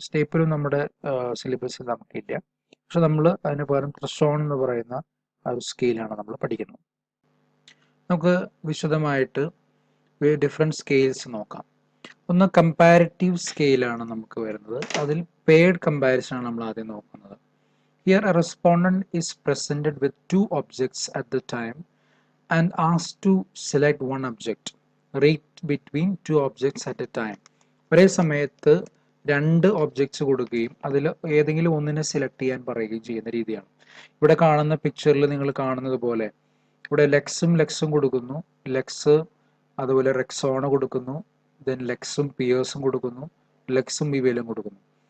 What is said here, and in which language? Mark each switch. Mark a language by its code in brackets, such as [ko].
[ml] സ്റ്റേപ്പിളും നമ്മുടെ സിലബസിൽ നമുക്കില്ല, പക്ഷെ നമ്മൾ അതിന് പകരം ക്രിസ്റ്റോൺ എന്ന് പറയുന്ന ആ ഒരു സ്കെയിലാണ് നമ്മൾ പഠിക്കുന്നത്. നമുക്ക് വിശദമായിട്ട് ഡിഫറെൻറ്റ് സ്കെയിൽസ് നോക്കാം. ഒന്ന് കമ്പാരിറ്റീവ് സ്കെയിലാണ് നമുക്ക് വരുന്നത്. അതിൽ പെയർഡ് കമ്പാരിസൺ ആണ് നമ്മൾ ആദ്യം നോക്കുന്നത്. [en] Here a respondent is presented with two objects at the time and asked to select one object. Rate between two objects at a time. [ml] ഒരേ സമയത്ത് രണ്ട് ഒബ്ജക്ട്സ് കൊടുക്കുകയും അതിൽ ഏതെങ്കിലും ഒന്നിനെ സെലക്ട് ചെയ്യാൻ പറയുകയും ചെയ്യുന്ന രീതിയാണ്. ഇവിടെ കാണുന്ന പിക്ചറിൽ നിങ്ങൾ കാണുന്നത് പോലെ ഇവിടെ ലെക്സും കൊടുക്കുന്നു, ലെക്സ് അതുപോലെ റെക്സോണ കൊടുക്കുന്നു, ദെൻ ലെക്സും പിയേഴ്സും കൊടുക്കുന്നു, ലെക്സും വിവേലും കൊടുക്കുന്നു.